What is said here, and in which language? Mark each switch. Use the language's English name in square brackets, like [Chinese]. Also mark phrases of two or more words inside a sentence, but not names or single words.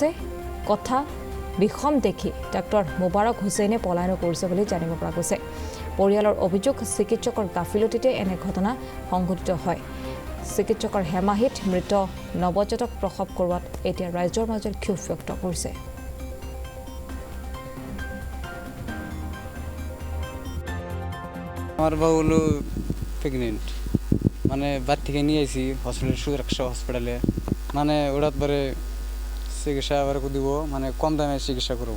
[Assamese] কথা বিষম দেখি ডাক্তৰ মুবাৰক হুছেইনে পলায়ন কৰিছে বুলি জানিব পৰা গৈছে। পৰিয়ালৰ অভিযোগ, চিকিৎসকৰ গাফিলতিতে এনে ঘটনা সংঘটিত হয়। চিকিৎসকৰ হেমাহিত মৃত নৱজাতক প্ৰসৱ কৰোৱাত এতিয়া ৰাইজৰ মাজত ক্ষোভ ব্যক্ত কৰিছে। [Bangla] আমার বউ হলো প্রেগনেন্ট, মানে বাড়ি থেকে নিয়ে আসি হসপিটাল, সুরক্ষা হসপিটালে। মানে ওটার পরে চিকিৎসা আবার দিব, মানে কম দামে চিকিৎসা করবো।